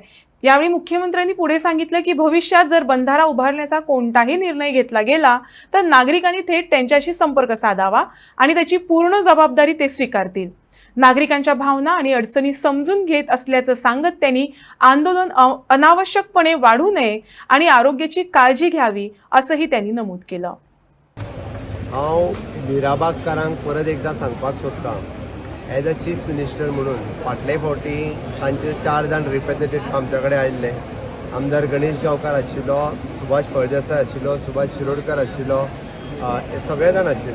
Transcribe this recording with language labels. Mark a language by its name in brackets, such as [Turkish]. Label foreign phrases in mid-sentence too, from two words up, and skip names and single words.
[Marathi] यावेळी मुख्यमंत्र्यांनी पुढे सांगितलं की भविष्यात जर बंधारा उभारण्याचा कोणताही निर्णय घेतला गेला तर नागरिकांनी थेट त्यांच्याशी संपर्क साधावा आणि त्याची पूर्ण जबाबदारी ते स्वीकारतील। नागरिकांच्या भावना आणि अडचणी समजून घेत असल्याचं सांगत त्यांनी आंदोलन अनावश्यकपणे वाढू नये आणि आरोग्याची काळजी घ्यावी असंही त्यांनी नमूद केलं। [Konkani] हांव मिराबागकारांक परत एकदा सांगपाक सोदतां, [English] as a chief minister [Konkani] म्हणून फाटले फावटी तांचे 4 जाण रिप्रेझेंटेटिव्ह आमचे कडेन आयिल्ले। आमदार गणेश गांवकार आशिल्लो, सुभाष फळदेसाय आशिल्लो, सुभाष शिरोडकर आशिल्लो, हे सगळे जाण आशिल्ले।